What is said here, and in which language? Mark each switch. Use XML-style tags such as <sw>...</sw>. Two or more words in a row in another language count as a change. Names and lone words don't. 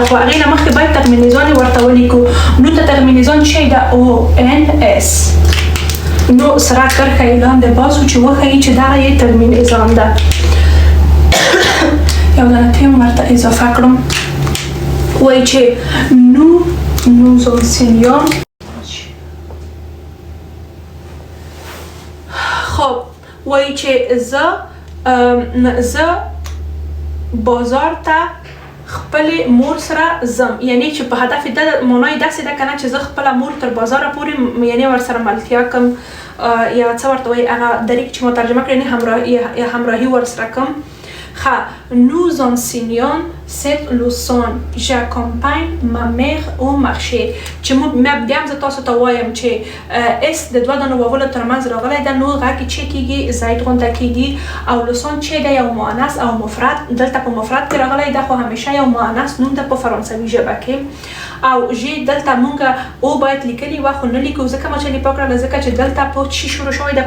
<ps>خو هغې نه مخکې باید ترمینیزان یې ورته ولیکو نو ته ترمینیزان چې ده او ان اس نو سره کرښه یې لاندې باسو چې وښیي چې دغه یې ترمینیزان ده یو دانه تیم ورته اضافه کړم وایي چې</ps> <fr>nous enseignons</fr> <ps>خب وایي چې زه بازار ته خپلې مور سره ځم یعنی چې په هدف د معنی داسې ده که نه چې زه خپله مور تر بازاره پورې یعنی ورسره ملتیا کوم یا څه ورته وایي هغه دریک چې ما ترجمه کړې همراهي ورسره کوم</ps> <fr>nous enseignons cette leçon j'accompagne ma mère au marché</fr> <ps>چې بیا هم زه تاسو ته وایم چې اس د دوه دانو واولو ترمنځ راغلی ده نو هغه کې چې کېږي زاید غونډه کېږي او لسان چې ده یو مؤنث او مفرد دلته په مفرد کې راغلی ده خو همیشه یو مؤنث نوم ده په فرانسوي ژبه کې او ژ دلته مونږ او باید لیکلي وه خو نه لیکو ځکه ما چې لیپا کړله ځکه چې دلته په چی شروع شوی ده په</ps>